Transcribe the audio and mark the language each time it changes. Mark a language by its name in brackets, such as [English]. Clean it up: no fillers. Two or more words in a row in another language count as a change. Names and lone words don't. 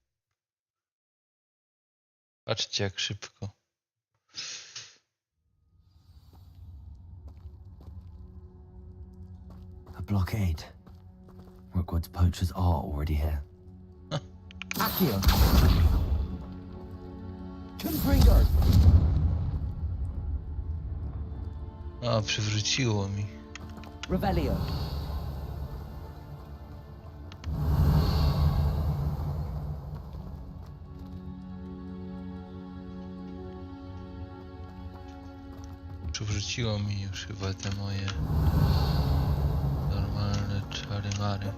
[Polish] Patrzcie jak szybko. [English] A blockade. Rookwood's poachers are already here. Accio! Confringo! [Polish] A, przywróciło mi. Revelio! Przywróciło mi już chyba te moje normalne czary-mary.